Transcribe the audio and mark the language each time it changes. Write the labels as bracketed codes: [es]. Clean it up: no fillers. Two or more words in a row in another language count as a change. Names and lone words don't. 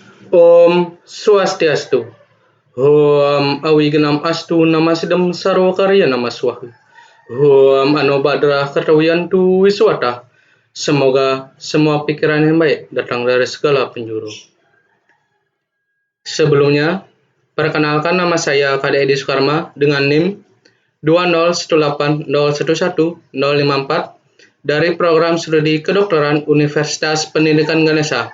[sa] ॐ स्वस्त्यस्तु. ॐ अविघ्नम् अस्तु नमःसिद्धम् सर्वकार्य नमःस्वाहा. ॐ आनोभद्रा क्रतवोयन्तु विश्वतः. [id] Semoga semua pikiran yang baik datang dari segala penjuru. Sebelumnya, perkenalkan nama saya Kade Edi Sukarma dengan NIM 20180111054 dari program studi kedokteran Universitas Pendidikan Ganesha.